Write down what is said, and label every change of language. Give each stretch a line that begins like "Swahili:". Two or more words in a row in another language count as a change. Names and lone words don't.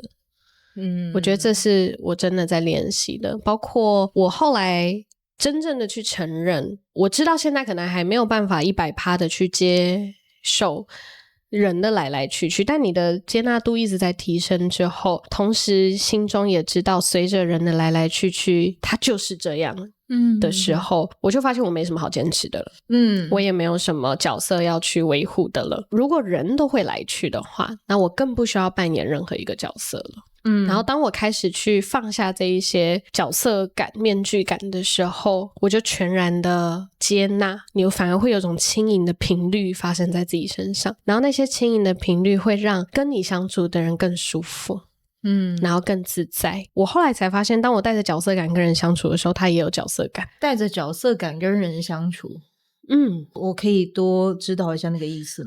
Chinese: 我覺得這是我真的在練習的，包括我後來真正的去承認，我知道現在可能還沒有辦法100%的去接受人的來來去去，但你的接納度一直在提升之後，同時心中也知道隨着人的來來去去它就是這樣的時候，我就發現我沒什麼好堅持的了。我也沒有什麼角色要去維護的了。如果人都會來去的話，那我更不需要扮演任何一個角色了。然後當我開始去放下這一些角色感、面具感的時候，我就全然的接納，你反而會有種輕盈的頻率發生在自己身上，然後那些輕盈的頻率會讓跟你相處的人更舒服，然後更自在。我後來才發現，當我帶着角色感跟人相處的時候，他也有角色感。帶着角色感跟人相處，我可以多知道一下那個意思嗎？